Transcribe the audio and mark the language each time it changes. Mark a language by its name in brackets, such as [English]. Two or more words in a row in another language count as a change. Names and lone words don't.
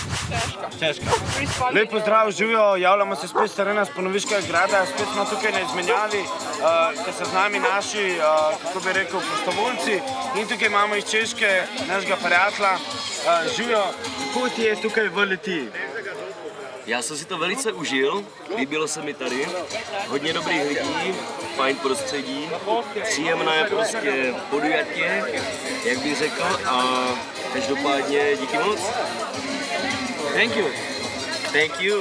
[Slovenian] Težka. Lep pozdrav, živijo, javljamo se spet s terena s Ponoviškega grada, spet smo tukaj na izmenjavi, ker so z nami naši, kako bi rekel, prostovoljci in tukaj imamo iz Češke našega prijatelja. Živijo, kako ti je tukaj v Litiji? [Czech] Já jsem si to velice užil, líbilo se mi tady, hodně dobrých lidí, fajn prostředí, příjemné prostě podujatě, jak bych řekl, a každopádně díky moc. [English] Thank you. Thank you.